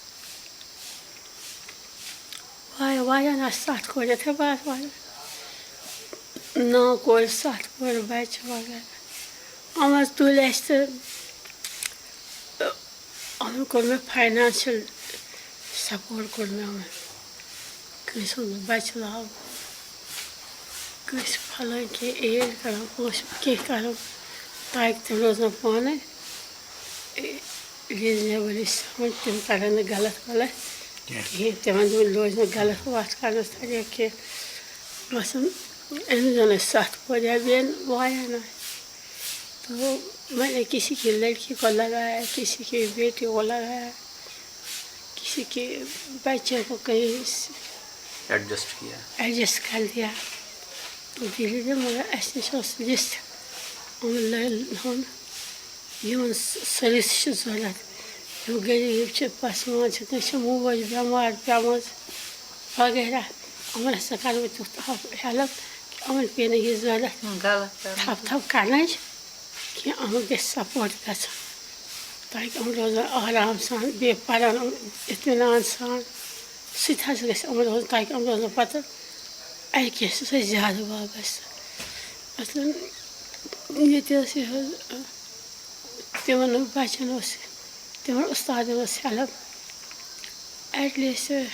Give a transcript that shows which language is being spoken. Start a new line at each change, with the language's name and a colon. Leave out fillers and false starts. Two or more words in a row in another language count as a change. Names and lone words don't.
Kashmiri: واریاہن آسہٕ 7 کورِ یِتھَے پٲٹھۍ واریاہ 9 کورِ 7 کورِ بچہِ وغیرہ یِم حظ تُلۍ اَسہِ تہٕ یِمن کوٚر مےٚ
English: financial support
Kashmiri: کوٚر مےٚ یِمن کٲنٛسہِ ہُنٛد بچہِ لاگُن کٲنٛسہِ پھلٲنۍ کینٛہہ ایڈ کران پونٛسہٕ کینٛہہ کران تاکہِ تِم روزن پانے ریٖزنیبلی سمٕجھ تِم کرن نہٕ غلط کِہیٖنۍ تِمن روزِ نہٕ غلط وتھ کرنس طریٖقہٕ کینٛہہ باسان أمِس زن ٲسۍ 7 کورِ یا بیٚیہِ واریاہن آسہِ
Urdu: تو میں نے کسی کی لڑکی کو لگایا کسی کی بیٹی کو لگایا کسی کے بچے کو کہیں ایڈجسٹ کر دیا تو دھیرے دھیرے
Kashmiri: مگر اَسہِ نِش اوس لِسٹ یِمن سٔروِس چھِ ضوٚرتھ یِم غریٖب چھِ پسماند چھِ کٲنٛسہِ چھِ موج بٮ۪مار پیٚمٕژ وغیرہ یِمن ہسا کرٕ بہٕ تیُتھ ہیلٕپ کہِ یِمن پیٚیہِ نہٕ یہِ ضوٚرتھ تھپھ کرنٕچ کینٛہہ یِمن گژھِ سپورٹ گژھُن تاکہِ یِم روزن آرام سان بیٚیہِ پرن اطمینان سان سُہ تہِ حظ گژھِ یِمن روزُن تاکہِ یِم روزن پتہٕ اَکہِ سۭتۍ زیادٕ وابستہٕ مثلاً ییٚتہِ ٲس یہِ حظ تِمن بچن اوس تِمن اُستادن اوس
English: help at least